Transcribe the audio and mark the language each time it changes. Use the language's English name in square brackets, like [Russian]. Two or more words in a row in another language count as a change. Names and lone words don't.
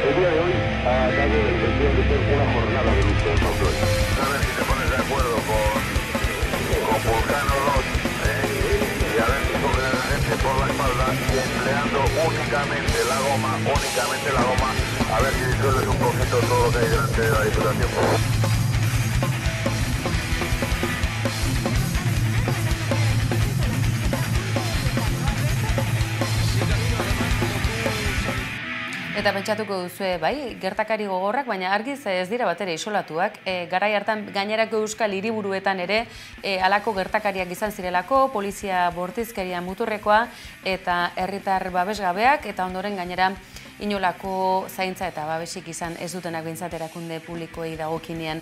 [Spanish] El día de hoy ha dado la intención de ser una jornada de luto en Pamplona. A ver si te pones de acuerdo con Vulcano 2 y a ver si cogen a la gente por la espalda y empleando únicamente la goma, a ver si disuelves un poquito todo lo que hay delante de la Diputación. [Basque] Eta pentsatuko duzue, bai, gertakari gogorrak, baina argiz ez dira batera isolatuak. Garai hartan gainerako euskal hiriburuetan ere halako gertakariak izan zirelako, polizia bortizkeria muturrekoa eta herritar babesgabeak, eta ondoren gainera inolako zaintza eta babesik izan ez dutenak behintzat erakunde publikoei dagokinean.